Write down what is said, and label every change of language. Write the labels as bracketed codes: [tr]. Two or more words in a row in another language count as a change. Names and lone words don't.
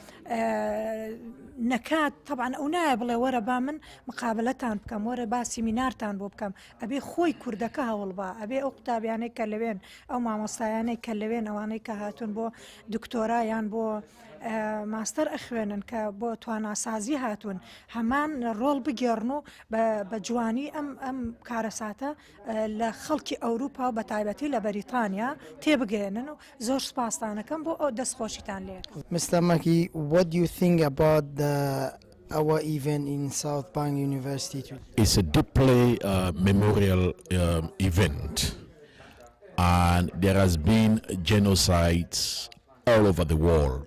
[ckb] نەکات طبعاً ئەو نایە بڵێ وەرە با من مقابلەتان بکەم وەرە با سیمینارتان بۆ بکەم ئەبێ خۆی کوردەکە هەوڵ بە ئەبێ ئەو قوتابیانەی کە لەوێن ئەو مامۆستایانەی کە لەوێن ئەوانەی کە هاتوون بۆ دکتۆرایان بۆ ماستەر ئەخوێنن کە بۆ تواناسازی هاتوون هەمان ڕۆڵ بگێڕن و بە جوانی ئەم کارەساتە لە خەڵکی ئەوروپا و بە تایبەتی لە بەریتانیا تێبگەێنن و زۆر سپاسانەکەم بۆ ئەو دەستخۆشیتان لێ. [en] Mr. Maki, what do you think about our event in South Bank University? It's a deeply memorial event, and there has been genocides all over the world.